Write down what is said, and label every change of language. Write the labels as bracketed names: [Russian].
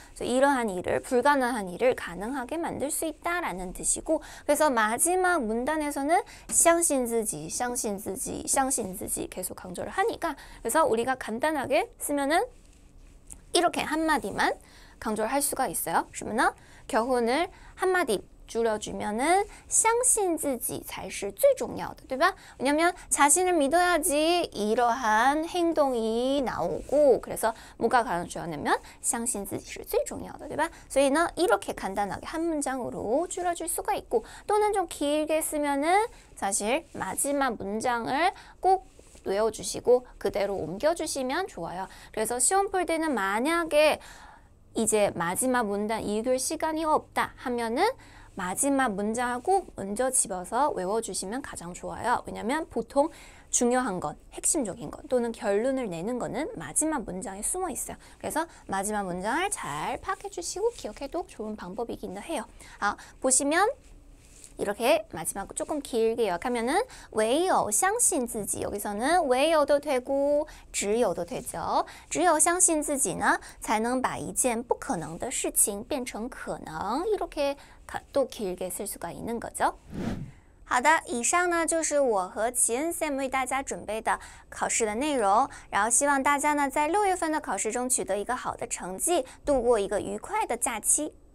[Korean] 이러한 일을 불가능한 일을 가능하게 만들 수 있다 라는 뜻이고 그래서 마지막 문단에서는 [Chinese] 相信自己相信自己相信自己 [Korean] 계속 강조를 하니까 그래서 우리가 간단하게 쓰면은 이렇게 한마디만 강조를 할 수가 있어요. 그러면 교훈을 한마디 줄여주면은 [Chinese] 相信自己才是最重要的,对吧? [Korean] 왜냐면 자신을 믿어야지 이러한 행동이 나오고 그래서 뭐가 강조하냐면 [Chinese] 相信自己是最重要的,对吧? 所以呢 [Korean] 이렇게 간단하게 한 문장으로 줄여줄 수가 있고 또는 좀 길게 쓰면은 사실 마지막 문장을 꼭 외워주시고 그대로 옮겨주시면 좋아요. 그래서 시험 볼 때는 만약에 이제 마지막 문단 읽을 시간이 없다 하면은 마지막 문장을 꼭 먼저 집어서 외워주시면 가장 좋아요. 왜냐면 보통 중요한 것, 핵심적인 것 또는 결론을 내는 거는 마지막 문장에 숨어 있어요. 그래서 마지막 문장을 잘 파악해 주시고 기억해도 좋은 방법이긴 해요. 보시면 이렇게 마지막 조금 길게 요약하면은 [Chinese] 唯有相信自己 [Korean] 여기서는 唯有도 되고 只有도 되죠. [Chinese] 只有相信自己呢才能把一件不可能的事情变成可能 [Korean] 이렇게 또 길게 쓸 수가 있는 거죠. [Chinese] 好的，以上呢就是我和齐恩 Sam 为大家准备的考试的内容，然后希望大家呢在6月份的考试中取得一个好的成绩，度过一个愉快的假期。